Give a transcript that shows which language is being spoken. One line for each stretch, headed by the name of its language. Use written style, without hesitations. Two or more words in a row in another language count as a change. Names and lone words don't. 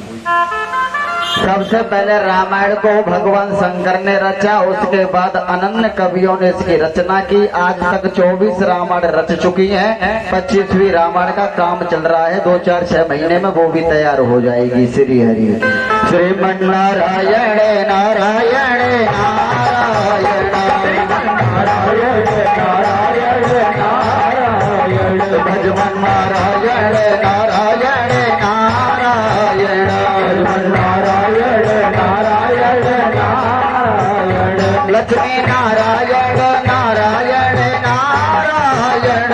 Hindi: सबसे पहले रामायण को भगवान शंकर ने रचा, उसके बाद अनन्य कवियों ने इसकी रचना की। आज तक 24 रामायण रच चुकी हैं, 25वीं रामायण का काम चल रहा है। 2-4-6 महीने में वो भी तैयार हो जाएगी। श्री हरि श्रीमन्नारायण नारायण नारायण भजमन नारायण नारायण नारायण नारायण नारायण नारायण लक्ष्मी नारायण नारायण नारायण